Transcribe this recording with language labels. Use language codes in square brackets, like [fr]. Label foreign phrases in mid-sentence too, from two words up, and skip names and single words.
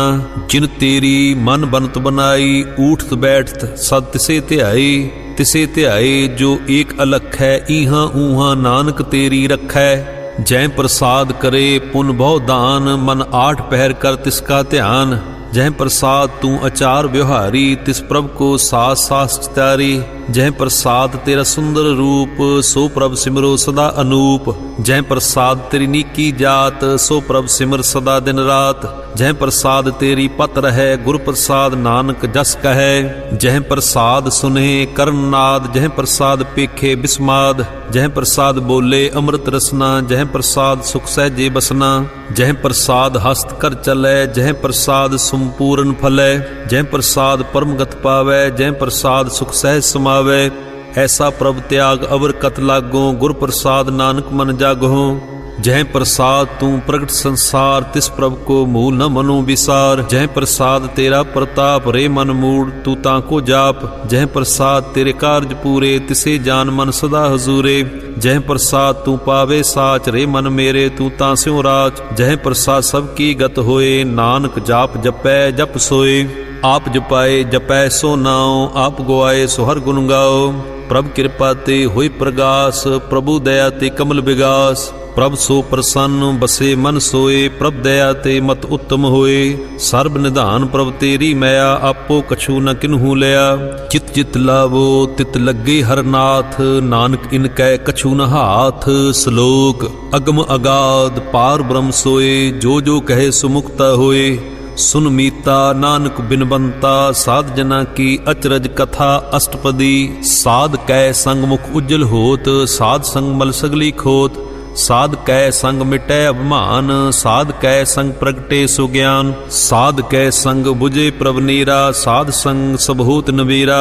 [hi] जिन तेरी मन बनत बनाई, ऊठत बैठत सद तिसे धिआई। तिसे धिआए जो एक अलख है, ईहां ऊहां नानक तेरी रखै। जै प्रसाद करे पुन बहु दान, मन आठ पहिर कर तिस का धिआन। जह प्रसाद तू अचार व्यवहारी, तिस प्रभ को सास सास चितारी। जह प्रसाद तेरा सुंदर रूप, सो प्रभ सिमरो सदा अनूप। जह प्रसाद तेरी नीकी जात, सो प्रभ सिमर सदा दिन रात। जह प्रसाद तेरी पत रहे, गुर प्रसाद नानक जस कहे। जह प्रसाद सुने कर्णनाद, जह प्रसाद पेखे बिस्माद। जह प्रसाद बोले अमृत रसना, जह प्रसाद सुख सहजे बसना। जह प्रसाद हस्त कर चले, जह प्रसाद संपूर्ण फलै। जह प्रसाद परम गत पावै, जह प्रसाद सुख सहज समावै। ऐसा प्रभ त्याग अवर कत लागो, गुर प्रसाद नानक मन जागो। जह प्रसाद तू प्रगट संसार, तिस प्रभ को मूल न मनो विसार। जह प्रसाद तेरा प्रताप रे मन मूड, तू ताको जाप। जह प्रसाद तेरे कार्य पूरे, तिसे जान मन सदा हजूरे। जह प्रसाद तू पावे साच, रे मन मेरे तू तास्यों राच। जह प्रसाद सब की गत होए, नानक जाप जपै जप सोए। आप जपाए जपै सो नाओ, आप गुआए सो हर गुण गाओ। प्रभ कृपा ते होई प्रगास, प्रभु दया ते कमल विगास। प्रभ सो प्रसन्न बसे मन सोए, प्रभ दया ते मत उत्तम होए। सर्ब निधान प्रभ तेरी मया, आपो कछु न किन्हू लिया। चित चित लावो तित लगे हर नाथ, नानक इनकै कछु न हाथ। श्लोक अगम अगाध पार ब्रह्म सोए, जो जो कहे सुमुक्ता होए। सुन मीता नानक बिनबंता साध जना की अचरज कथा अष्टपदी। साध कै संग मुख उज्जल होत साध संग मल सगली खोत। साध कै संग मिटै अभिमान साध कै संग प्रगटे सुज्ञान। साध कै संग बुझे प्रभ नीरा साध संग सब होत नबीरा।